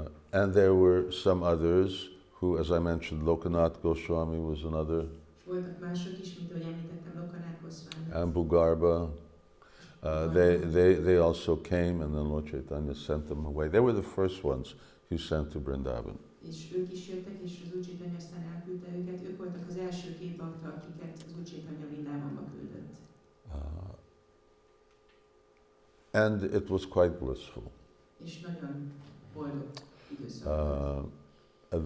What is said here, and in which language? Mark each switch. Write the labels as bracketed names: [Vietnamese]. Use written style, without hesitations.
[English] And there were some others who, as I mentioned, Lokanath Goswami was another. [Hungarian] És voltak mások is, mint ahogy említettem, Lokanath Goswami. [English] And Bugarba. They also came, and then Lord Chaitanya sent them away. They were the first ones he sent to Vrindavan. [Hungarian] És ők is jöttek, és az Úr Chaitanya aztán elküldte őket. Ők voltak az első két bakta, akiket az Úr Chaitanya Vrindávonba küldött. [English] And it was quite blissful. [Hungarian] És nagyon boldog időszak volt.